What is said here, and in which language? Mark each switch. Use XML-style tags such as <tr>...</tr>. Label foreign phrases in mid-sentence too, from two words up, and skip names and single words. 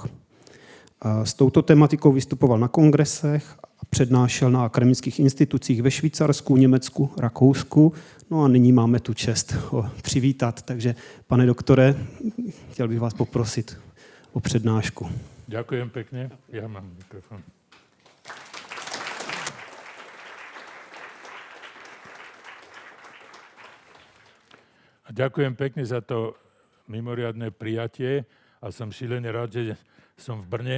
<cs>S touto tematikou vystupoval na kongresech a přednášel na akademických institucích ve Švýcarsku, Německu, Rakousku. No a nyní máme tu čest ho přivítat. Takže, pane doktore, chtěl bych vás poprosit o přednášku.</cs> <sk>Ďakujem pekne. Ja mám mikrofón. A ďakujem pekne za to mimoriadne prijatie a som šílený rád, že som v Brne.</sk>